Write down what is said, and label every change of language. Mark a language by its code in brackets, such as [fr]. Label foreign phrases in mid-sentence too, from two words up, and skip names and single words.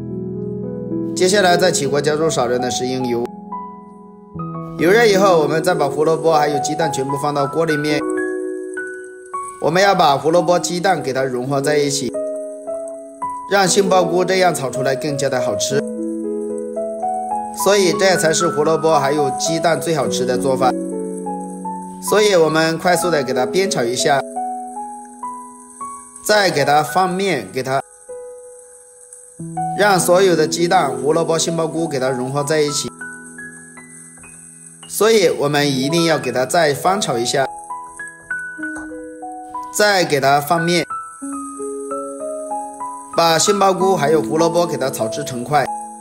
[zh] 接下來再起鍋加入少量的食用油，油熱以後，我們再把胡蘿蔔還有雞蛋全部放到鍋裡面。我們要把胡蘿蔔、雞蛋給它融合在一起，讓杏鮑菇這樣炒出來更加的好吃。所以這才是胡蘿蔔還有雞蛋最好吃的做法。所以我們快速的給它煸炒一下，再给它放面，给它讓所有的雞蛋、胡蘿蔔、杏鮑菇給它融合在一起。所以我們一定要給它再翻炒一下，再給它放面，把杏鮑菇還有胡蘿蔔給它炒至成塊。